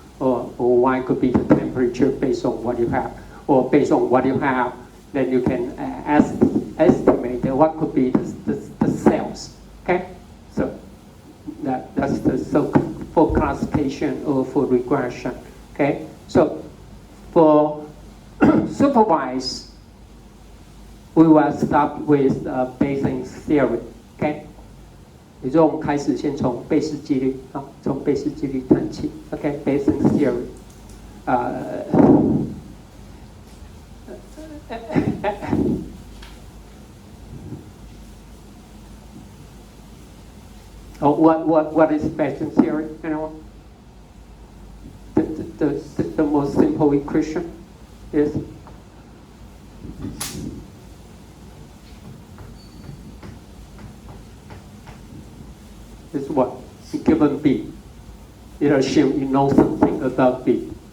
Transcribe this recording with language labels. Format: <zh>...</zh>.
<en>Or Y could be the temperature based on what you have, or based on what you have, then you can estimate what could be the sales, okay? So that's for classification or for regression, okay? So for supervise, we will start with Bayesian theory, okay?</en> <zh>也就是我们开始先从贝氏几率从贝氏几率谈起 ，OK，</zh> <en>Bayesian theory，what is Bayesian theory? Anyone? The most simple equation is what? Given B, you assume you know something about B.</en>